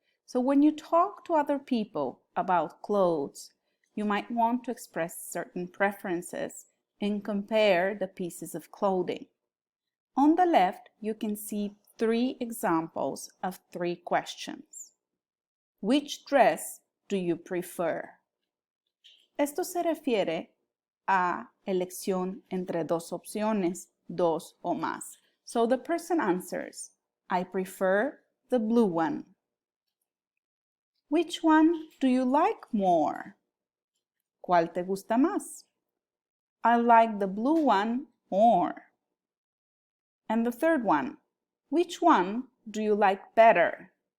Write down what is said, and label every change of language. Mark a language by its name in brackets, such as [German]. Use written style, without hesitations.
[English] So when you talk to other people about clothes, you might want to express certain preferences and compare the pieces of clothing. On the left, you can see 3 examples of 3 questions. Which dress do you prefer? [Spanish] Esto se refiere a elección entre dos opciones, dos o más. [English] So the person answers, I prefer the blue one. Which one do you like more? [Spanish] ¿Cuál te gusta más? [English] I like the blue one more. And the third one, which one do you like better?